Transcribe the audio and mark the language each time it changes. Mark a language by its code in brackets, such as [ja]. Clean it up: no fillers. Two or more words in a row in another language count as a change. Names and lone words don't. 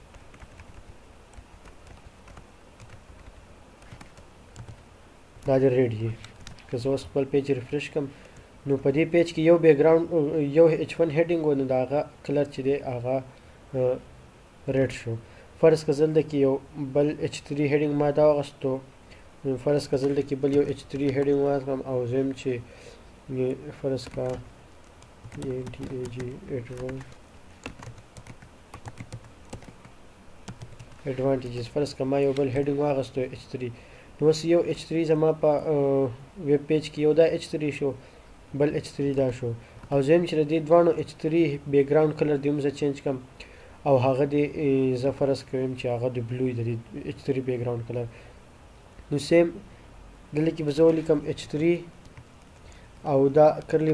[ps] دا د ریډ یې که زه اوس خپل [en] page refresh [ps] کړم نو په دې پیج کې یو [en] background [ps] یو [en] H one heading [ps] و نو د هغه کلر چې دی هغه ریډ شو فرض که زه دلته کې یو بل [en] H 3 heading [ps] ما دا واخیستو فرض که زه دلته کې بل یو [en] H 3 heading [ps] واخلم او زه یم چې فرض که advantages فرض که ما یو بل هیډینګ واخیستو [en] H 3 [ps] نو اوس یو [en] H 3 [ps] زما په [en] web page [ps] کې یو دا [en] H 3 [ps] شو بل [en] H 3 [ps] دا شو او زه یم چې د دې دواړو [en] H 3 background color [ps] دې هم زه چینج کړم او هغه دې زه فرض کوم چې هغه د بلو د [en] H 3 background color [ps] نو سیم دلته کې به زه ولیکم [en] H 3 [ps] او دا کرلی